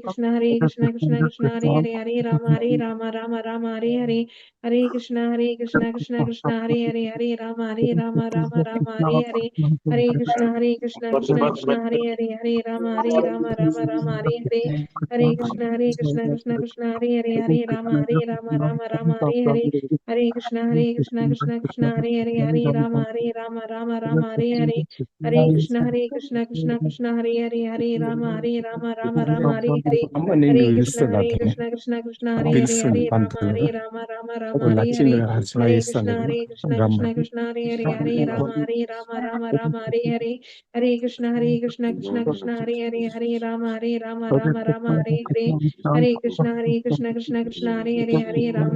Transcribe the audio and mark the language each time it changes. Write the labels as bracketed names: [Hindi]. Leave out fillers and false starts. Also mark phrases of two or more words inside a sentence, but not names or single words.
[Sanskrit] Krishna Krishna Krishna Hare Hare Rama Rama Hare Hare Hare Krishna Krishna Krishna Hare Hare Rama Rama Hare Hare Hare Krishna Krishna Krishna Hare Hare Rama Rama Hare Hare Hare Krishna Krishna Hare Hare Rama Hare Hare Hare Krishna Krishna Hare Rama Hare Hare Hare Krishna Krishna Hare Rama Hare Hare [Telugu] అమ్మ నేను [Sanskrit] Hare Krishna [Telugu] పిలుస్తుంది అతన్ని [Sanskrit] Krishna Hare [Telugu] పిలుస్తుంది [Sanskrit] Hare [Telugu] పంతులు [Sanskrit] Rama [Telugu] ఇప్పుడు [Sanskrit] Hare [Telugu] లక్ష్మి [Sanskrit] Hare [Telugu] హర్షణ [Sanskrit] Hare [Telugu] చేస్తాను [Sanskrit] Krishna [Telugu] రమ్మని [Sanskrit] Krishna Hare Rama Hare Hare Hare Krishna Krishna Hare Rama Hare Hare Hare Krishna Krishna Hare